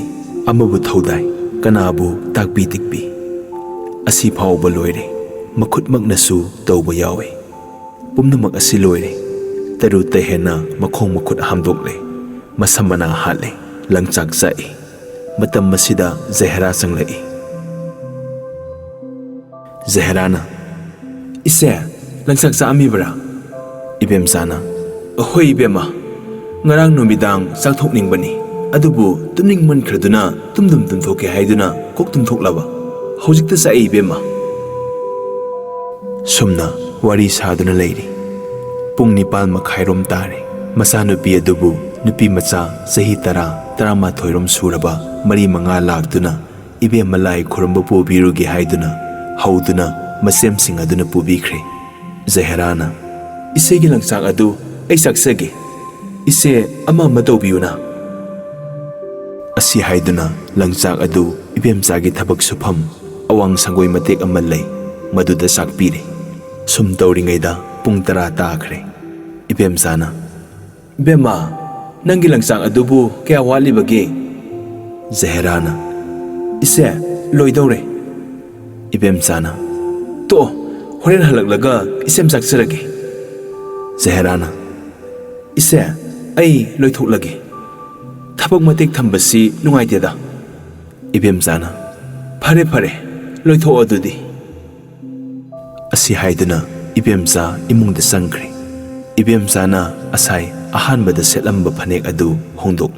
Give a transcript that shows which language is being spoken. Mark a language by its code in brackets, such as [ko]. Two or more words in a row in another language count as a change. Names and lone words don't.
[mni] Amabu thaudai kanabu takpi tikpi asi phawba loire makhutmaknasu tawba yawe. Pumnamak asi loire taru tehena makhong makhut hamdokle masamana hale langchak sai. Matam masida Jahera sanglai. Jaherana ise langsak sa amibra. Ibemsana ahoi ibema ngarang numidang sakthokningbani adubu tumningman khraduna tumdum tumthoke haiduna kok tumthoklaba hojikta sa ibema. Sumna wari saduna leiri. Pung nipal makhairom tare. Masanupi adubu nupi macha sahi tarama thoirom suraba mari manga lakduna ibe malai khuramba pubirugi haiduna hauduna masem sing aduna pubikhre. Jaherana isegi langsak adu ai saksage ise ama matobiyuna. Asi haiduna langsak adu ibemsagi thabak sufam awang sangoi matek ama lei maduda sakpire. Sum tawringaida pung 10 takhre. Ibemsana Bema nangi langsang adubu kaya wali bagi. Jaherana ise loidore. Ibemsana to horen halaglaga isem saksarage. Jaherana ise ai loithoklage thabak matek thambasi nungaiteda. Ibemsana fare loitho adudi. Asi haiduna ibemsa imungda sangkre. Ibemsana asai ahanbada setlamba phanek adu hongdokle.